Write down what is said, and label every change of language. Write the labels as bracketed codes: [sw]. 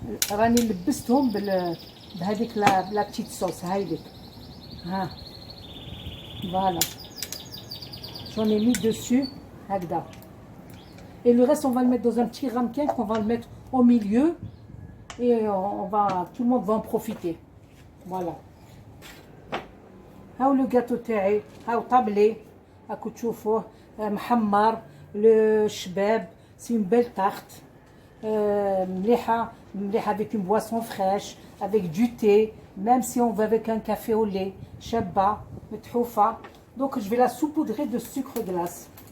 [ar] راني لبستهم بهذيك لا بتيت صوص هايديك. [fr] ها voilà, j'en ai mis dessus هكذا. Et le reste, on va le mettre dans un petit ramequin qu'on va le mettre au milieu et tout le monde va en profiter. Voilà. [ar] هاو لو gâteau تاعي، هاو طابلي هاكو تشوفوه محمر للشباب. [fr] سي une belle tarte مليحة avec une boisson fraîche, avec du thé, même si on va avec un café au lait, [ar] شابة متحوفة. [fr] Donc je vais la saupoudrer de sucre glace.